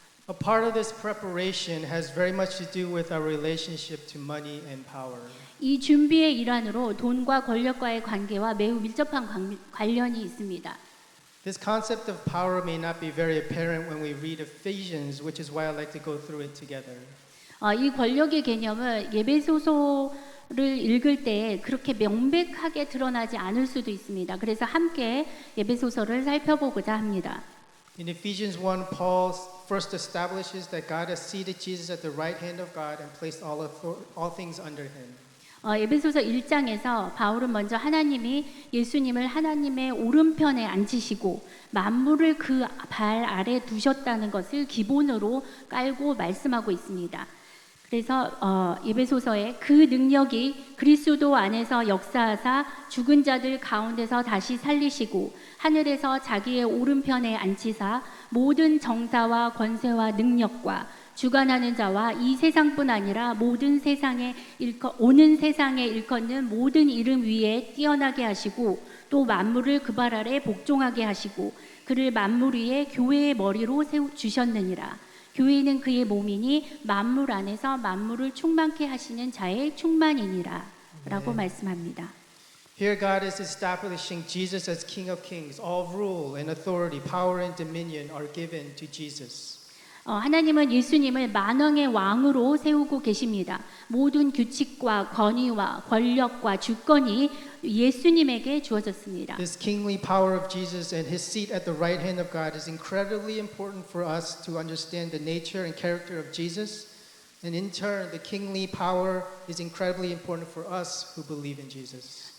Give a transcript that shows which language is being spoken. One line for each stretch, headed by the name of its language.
English: A part of this preparation has very much to do with our relationship to money and power.
Korean: 이 준비의 일환으로 돈과 권력과의 관계와 매우 밀접한 관련이 있습니다.
English: This concept of power may not be very apparent when we read Ephesians, which is why I like to go through it together.
Korean: 이 권력의 개념은 예배소서를 읽을 때 그렇게 명백하게 드러나지 않을 수도 있습니다. 그래서 함께 예배소서를 살펴보고자 합니다.
English: In Ephesians 1, Paul first establishes that God has seated Jesus at the right hand of God and placed all things under him.
Korean: 에베소서 1장에서 바울은 먼저 하나님이 예수님을 하나님의 오른편에 앉히시고 만물을 그 발 아래 두셨다는 것을 기본으로 깔고 말씀하고 있습니다. 그래서 에베소서에 그 능력이 그리스도 안에서 역사하사 죽은 자들 가운데서 다시 살리시고 하늘에서 자기의 오른편에 앉히사 모든 정사와 권세와 능력과 주관하는 자와 이 세상뿐 아니라 모든 세상에 오는 세상에 일컫는 모든 이름 위에 뛰어나게 하시고 또 만물을 그 발 아래 복종하게 하시고 그를 만물 위에 교회의 머리로 세우주셨느니라. 교회는 그의 몸이니 만물 안에서 만물을 충만케 하시는 자의 충만이니라 라고 말씀합니다.
English: Here God is establishing Jesus as King of Kings. All rule and authority, power and dominion are given to Jesus.
Korean: 하나님은 예수님을 만왕의 왕으로 세우고 계십니다. 모든 규칙과 권위와 권력과 주권이 예수님에게 주어졌습니다.
English: This kingly power of Jesus and his seat at the right hand of God is incredibly important for us to understand the nature and character of Jesus. And in turn, the kingly power is incredibly important for us who believe in Jesus.